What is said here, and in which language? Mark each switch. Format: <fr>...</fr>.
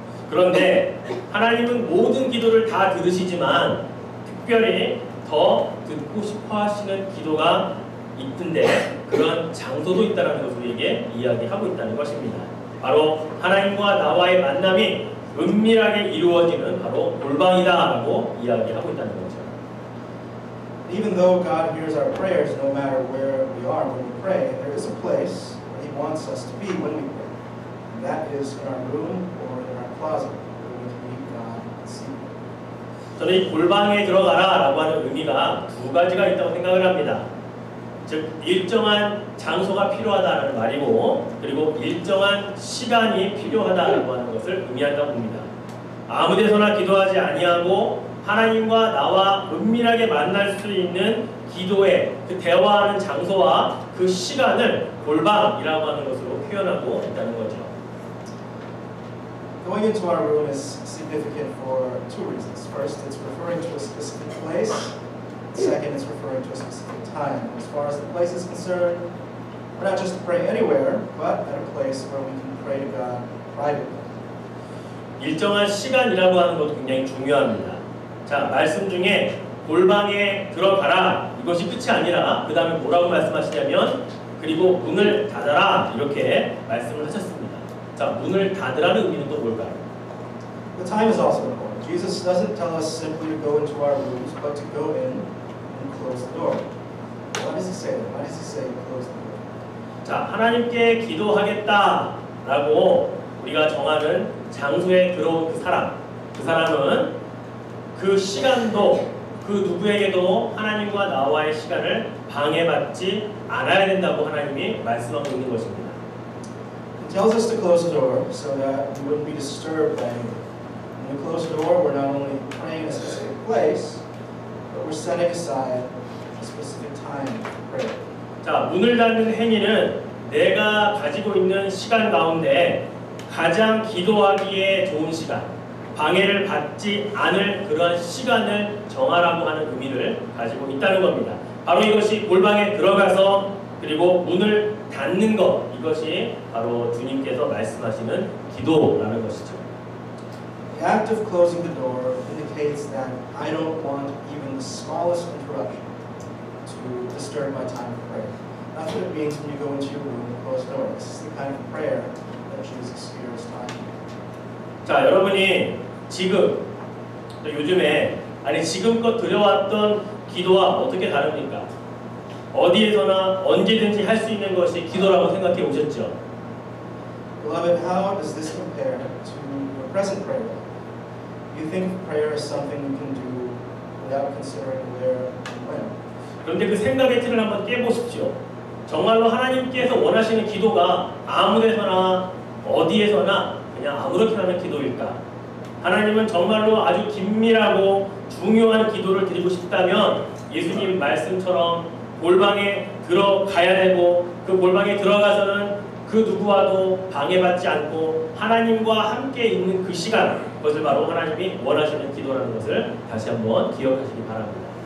<ko>그런데 하나님은 모든 기도를 다 들으시지만 특별히 더 듣고 싶어 하시는 기도가 있던데 그런 장소도 있다는 것을 우리에게 이야기하고 있다는 것입니다. 바로 하나님과 나와의 만남이 은밀하게 이루어지는 바로 골방이다라고 이야기하고 있다는 거죠.</ko> <en>Even though God hears our prayers no matter where we are when we pray, there is a place where He wants us to be when we pray. And that is in our room or in our closet where we can meet God and see Him.</en> <ko>저는 이 골방에 들어가라라고 하는 의미가 두 가지가 있다고 생각을 합니다. 즉 일정한 장소가 필요하다는 말이고 그리고 일정한 시간이 필요하다라고 하는 것을 의미한다고 봅니다. 아무데서나 기도하지 아니하고 하나님과 나와 은밀하게 만날 수 있는 기도의 그 대화하는 장소와 그 시간을 골방이라고 하는 것으로 표현하고 있다는 거죠.</ko> <en>Going into our room is significant for two reasons. First, it's referring to a specific place. Second, it's referring to a specific time. As far as the place is concerned, we're not just to pray anywhere, but at a place where we can pray to God privately.</en> <ko>일정한 시간이라고 하는 것도 굉장히 중요합니다. 자, 말씀 중에 골방에 들어가라 이것이 끝이 아니라 그 다음에 뭐라고 말씀하시냐면 그리고 문을 닫아라 이렇게 말씀을 하셨습니다. 자, 문을 닫으라는 의미는 또 뭘까요?</ko> <en>The time is also important. Jesus doesn't tell us simply to go into our rooms, but to go in and close the door. Why does He say that? Why does He say close the door?</en> <ko>자, 하나님께 기도하겠다라고 우리가 정하는 장소에 들어온 그 사람은 그 시간도 그 누구에게도 하나님과 나와의 시간을 방해받지 않아야 된다고 하나님이 말씀하고 있는 것입니다.</ko> <en>He tells us to close the door so that we wouldn't be disturbed by anything. When we close the door, we're not only praying in a specific place, but we're setting aside a specific time to pray.</en> <ko>자, 문을 닫는 행위는 내가 가지고 있는 시간 가운데 가장 기도하기에 좋은 시간, 방해를 받지 않을 그러한 시간을 정하라고 하는 의미를 가지고 있다는 겁니다. 바로 이것이 골방에 들어가서 그리고 문을 닫는 것, 이것이 바로 주님께서 말씀하시는 기도라는 것이죠.</ko> <en>The act of closing the door indicates that I don't want even the smallest interruption to disturb my time of prayer. That's what it means when you go into your room and close the door. This is the kind of prayer that Jesus hears time.</en> <ko>자, 여러분이 지금 요즘에 지금껏 드려왔던 기도와 어떻게 다릅니까? 어디에서나 언제든지 할 수 있는 것이 기도라고 생각해 오셨죠?</ko> <en>Beloved, how does this compare to your present prayer life? You think prayer is something you can do without considering where and when.</en> <ko>그런데 그 생각의 틀을 한번 깨보십시오. 정말로 하나님께서 원하시는 기도가 아무데서나 어디에서나 그냥 아무렇게나 하는 기도일까? 하나님은 정말로 아주 긴밀하고 중요한 기도를 드리고 싶다면 예수님 말씀처럼 골방에 들어가야 되고 그 골방에 들어가서는 그 누구와도 방해받지 않고 하나님과 함께 있는 그 시간, 그것을 바로 하나님이 원하시는 기도라는 것을 다시 한번 기억하시기 바랍니다.</ko>